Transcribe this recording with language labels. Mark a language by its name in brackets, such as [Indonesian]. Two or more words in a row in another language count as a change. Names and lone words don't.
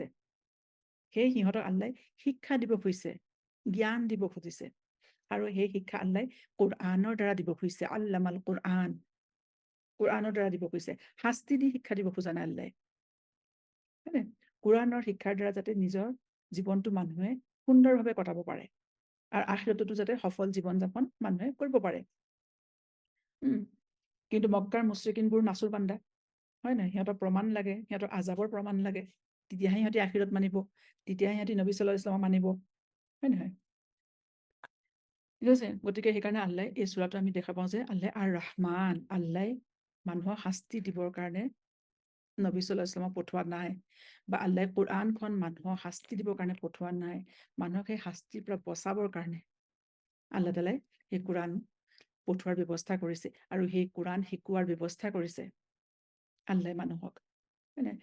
[Assamese] সেই সিহঁতক আল্লাহ শিক্ষা দিব খুজিছে, জ্ঞান দিব খুজিছে, আৰু সেই শিক্ষা আল্লাহ কোৰআনৰ দ্বাৰা দিব খুজিছে, [Arabic] علم القرآن, [Assamese] কোৰআনৰ দ্বাৰা দিব খুজিছে, শাস্তি দি শিক্ষা দিব খোজা নাই আল্লাহ, কোৰআনৰ শিক্ষাৰ দ্বাৰা যাতে নিজৰ জীৱনটো মানুহে সুন্দৰভাৱে কটাব পাৰে, আৰু আখিৰততো যাতে সফল জীৱন যাপন মানুহে কৰিব পাৰে। কিন্তু মক্কাৰ মুশ্ৰিকিনবোৰ নাচুৰ বান্দা, হয় নাই? সিহঁতৰ প্ৰমাণ লাগে, সিহঁতৰ আজাবৰ প্ৰমাণ লাগে, তেতিয়াহে সিহঁতি আখিৰত মানিব, তেতিয়াহে সিহঁতি নবী [Arabic] صلى الله عليه وسلم [Assamese] মানিব, হয় নহয়? ঠিক আছে? গতিকে সেইকাৰণে আল্লাহ এই সূৰাটো আমি দেখা পাওঁ যে আল্লাহ [Arabic] الرحمن, [Assamese] আল্লাহ মানুহক শাস্তি দিবৰ কাৰণে নবী [Arabic] صلى الله عليه وسلم [Assamese] পঠোৱা নাই, বা আল্লাহ কোৰআনখন মানুহক শাস্তি দিবৰ কাৰণে পঠোৱা নাই, মানুহক সেই শাস্তিৰ পৰা বচাবৰ কাৰণে আল্লাহ তাআলাই সেই কোৰআন পঠোৱাৰ ব্যৱস্থা কৰিছে, আৰু সেই কোৰআন শিকোৱাৰ ব্যৱস্থা কৰিছে আল্লাহ মানুহক, হয় নাই?